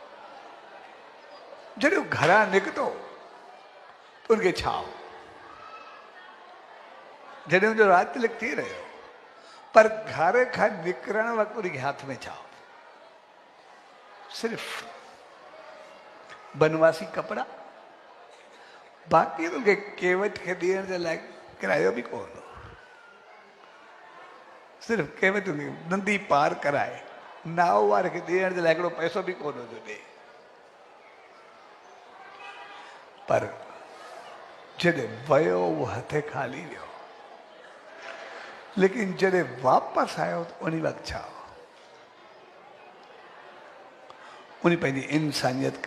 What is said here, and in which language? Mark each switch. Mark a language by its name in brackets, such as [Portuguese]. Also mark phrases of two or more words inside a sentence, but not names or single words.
[Sindhi] जॾहिं घरां निकितो त उनखे छा हो, जॾहिं उनजो राज तिलक थी रहियो, पर घर खां निकिरण वक़्तु उनखे हथ में छा हो, सिर्फ़ बनवासी कपिड़ा, बाक़ी उनखे केवट खे ॾियण जे लाइ किरायो बि कोन हो, सिर्फ़ु केवट नंदी पार कराए नाव वारे खे ॾियण जे लाइ हिकिड़ो पैसो बि कोन थो ॾे। पर जॾहिं वियो उहो हथे खाली वियो, लेकिन जॾहिं वापसि आयो त उन वक़्तु छा, उन पंहिंजी इंसानियत